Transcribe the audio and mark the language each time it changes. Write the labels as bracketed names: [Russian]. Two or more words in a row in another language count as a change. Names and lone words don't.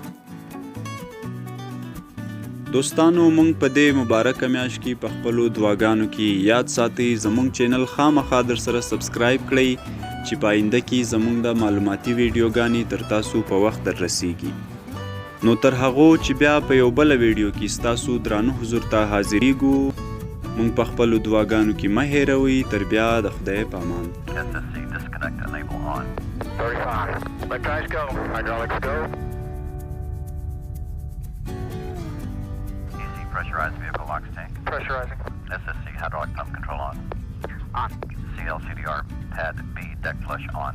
[Pashto] دوستانو، مونږ په دې مبارکه میاشت کې په خپلو دعاګانو کې یاد ساتئ زمونږ چینل خامخا در سره سبسکرایب کړئ چې په آینده کې زمونږ د معلوماتي ویډیوګانې تر تاسو په وخت در رسیږي. نو تر هغو چې بیا په یو بله ویډیو کې ستاسو درانه حضور ته حاضریږو، مونږ په خپلو دعاګانو کې مه هیروئ. تر بیا د خدای په امان. [English] Pressurized vehicle locks tank. Pressurizing. SSC hydraulic pump control on. On. CLCDR pad B deck flush on.